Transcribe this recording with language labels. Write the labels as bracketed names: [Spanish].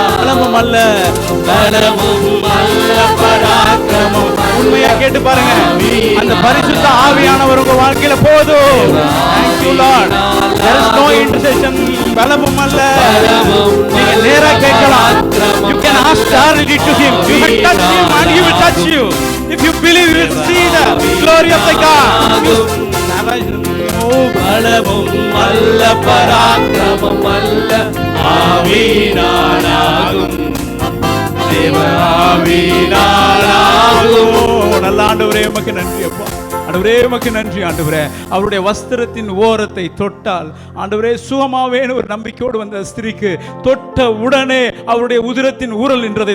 [Tamil] பலமும் அல்ல பலமும் அல்ல பராக்கிரமம். உண்மையா கேட்டு பாருங்க, அந்த பரிசுத்த ஆவியானவர் உங்க வாழ்க்கையில போதும். [English] Thank you Lord. There is no intercession. [Tamil] பலமும் அல்ல. நீங்க நேரா கேட்கலாம். [English] You can ask directly to him. You will touch him and he will touch you. If you believe, you will see the glory of the God. [Tamil] பலமும் அல்ல பராக்கிரமம் அல்ல ஆவினாலாகும் தேவ ஆவினாலாகும். நல்ல ஆண்டவரே உமக்கு நன்றி அப்பா. ஆண்டவரே உமக்கு நன்றி ஆண்டவரே. அவருடைய வஸ்திரத்தின் ஓரத்தை தொட்டால் ஆண்டவரே சுகமாவேன்னு ஒரு நம்பிக்கையோடு வந்த ஸ்திரீக்கு தொட்ட உடனே அவருடைய உதிரத்தின் ஊரல் என்றது.